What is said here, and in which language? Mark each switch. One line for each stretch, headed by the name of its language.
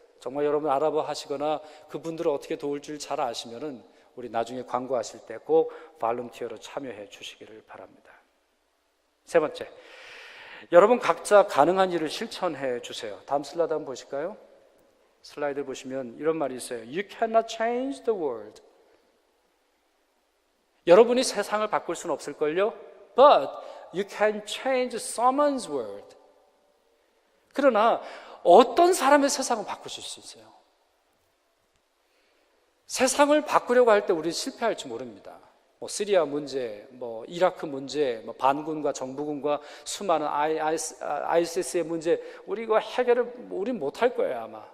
Korean: 정말 여러분 아랍어 하시거나 그분들을 어떻게 도울 줄 잘 아시면은 우리 나중에 광고하실 때 꼭 발럼티어로 참여해 주시기를 바랍니다. 세 번째, 여러분 각자 가능한 일을 실천해 주세요. 다음 슬라이드 한번 보실까요? 슬라이드 보시면 이런 말이 있어요.
English: You cannot change the world.
Korean: 여러분이 세상을 바꿀 수는 없을걸요?
English: But you can change someone's world.
Korean: 그러나 어떤 사람의 세상을 바꾸실 수 있어요. 세상을 바꾸려고 할 때 우리는 실패할지 모릅니다. 시리아 문제, 이라크 문제, 반군과 정부군과 수많은 ISIS의 문제, 우리 이거 우린 못할 거예요, 아마.